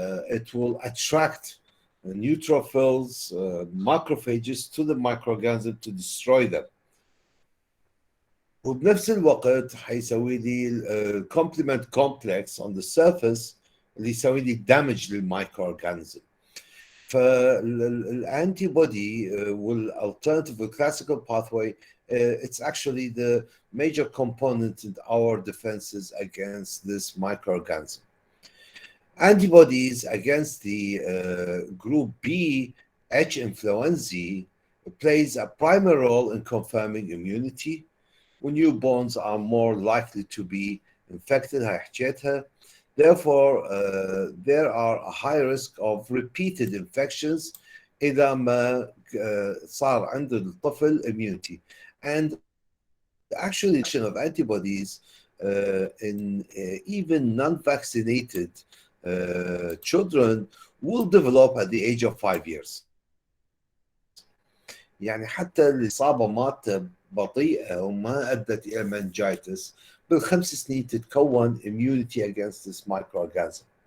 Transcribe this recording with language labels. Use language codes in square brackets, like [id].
[en] It will attract neutrophils, macrophages to the microorganism to destroy them. [ar] وبنفس الوقت حيسوي لي الكومبلمنت كومبلكس [en] on the surface [ar] اللي يسوي لي damage للمايكروورجانيزم. فالانتيبودي [en] والalternative classical pathway it's actually the major component in our defenses against this microorganism. Antibodies against the group B H.influnzae plays a primary role in confirming immunity. When newborns are more likely to be infected, therefore there are a high risk of repeated infections [ar] إذا ما صار عند الطفل [en] immunity. And actually the action of antibodies in even non-vaccinated children will develop at the age of 5 years. [ar] يعني حتى الإصابة مالته بطيئة وما أدت إلى meningitis بال5 سنين تتكون immunity [en] against this microorganism.